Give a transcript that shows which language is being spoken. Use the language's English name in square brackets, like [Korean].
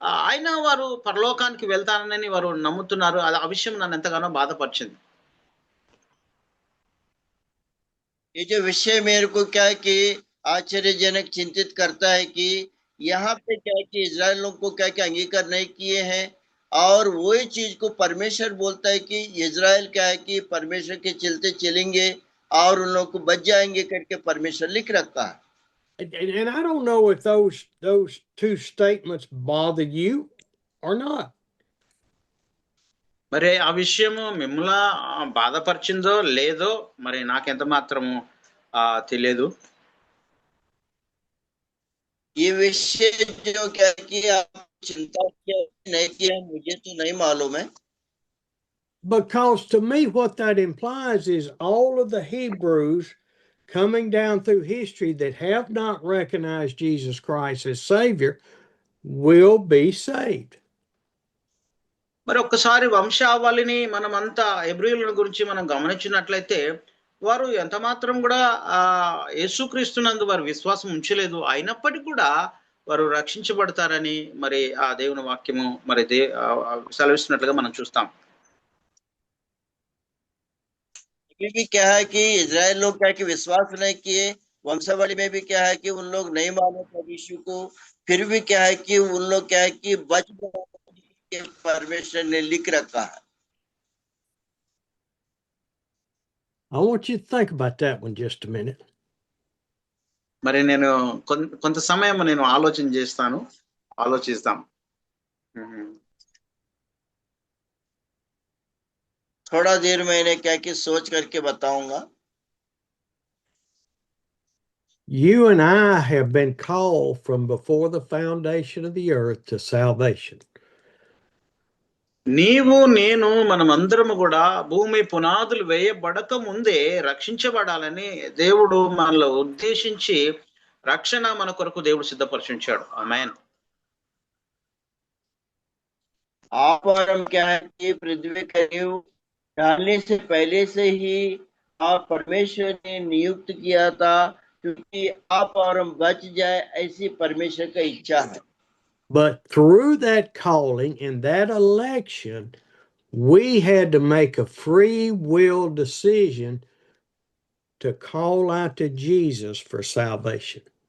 [Telugu] అయినా వారు పరలోకానికి వెళ్తానని వారు నమ్ముతున్నారు. ఆ విషయం నన్ను ఎంతగానో బాధపరిచింది. [Hindi] ये जो विषय मेरे को क्या है कि आश्चर्यजनक चिंतित करता है कि यहाँ पे क्या है कि इजराइल लोग को क्या क्या अंगीकार नहीं किए हैं, और वही चीज को परमेश्वर बोलता है कि इजराइल क्या है कि परमेश्वर के चलते चलेंगे और उन लोगों को बच जाएंगे करके परमेश्वर लिख रखा है. [English] And I don't know if those two statements bother you or not. [Telugu] మరి ఆ విషయము మిమ్మల్ని బాధపరిచిందో లేదో మరి నాకెంత మాత్రము తెలియదు. [Hindi] ये विषय जो क्या कि आप चिंता नहीं किया मुझे तो नहीं मालूम है. [English] Because to me what that implies is all of the Hebrews coming down through history that have not recognized Jesus Christ as Savior will be saved. [Telugu] మరి ఒక్కసారి వంశావళిని మనమంతా హెబ్రీయుల గురించి మనం గమనించినట్లయితే వారు ఎంత మాత్రం కూడా యేసుక్రీస్తునందు వారు విశ్వాసం ఉంచలేదు, అయినప్పటికీ కూడా వారు రక్షించబడతారని మరి ఆ దేవుని వాక్యము మరి సెలవిస్తున్నట్లుగా మనం చూస్తాం. [Hindi] अभी भी क्या है कि इजराइल लोग क्या कि विश्वास नहीं किए, वंशावली में भी क्या है कि उन लोग नहीं माने प्रभु यीशु को, फिर भी क्या है कि उन लोग क्या है कि बच के परमेश्वर ने लिख रखा है. [English] I want you to think about that one just a minute. [Telugu] మరి నేను కొంత సమయం నేను ఆలోచిస్తాం. [Hindi] थोड़ा देर मैंने क्या कि सोच करके बताऊंगा. [English] You and I have been called from before the foundation of the earth to salvation. [Telugu] నీవు నేను మనమందరము కూడా భూమి పునాదులు వేయబడక ముందే రక్షించబడాలని దేవుడు మనలో ఉద్దేశించి రక్షణ మన కొరకు దేవుడు సిద్ధపరిచుంచాడు. ఆమేన్. [Hindi] आप और हम क्या है कि पृथ्वी का नींव डालने से पहले से ही आप परमेश्वर ने नियुक्त किया था, क्योंकि आप और हम बच जाए ऐसी परमेश्वर का इच्छा है. [English] But through that calling and that election, we had to make a free will decision to call out to Jesus for salvation.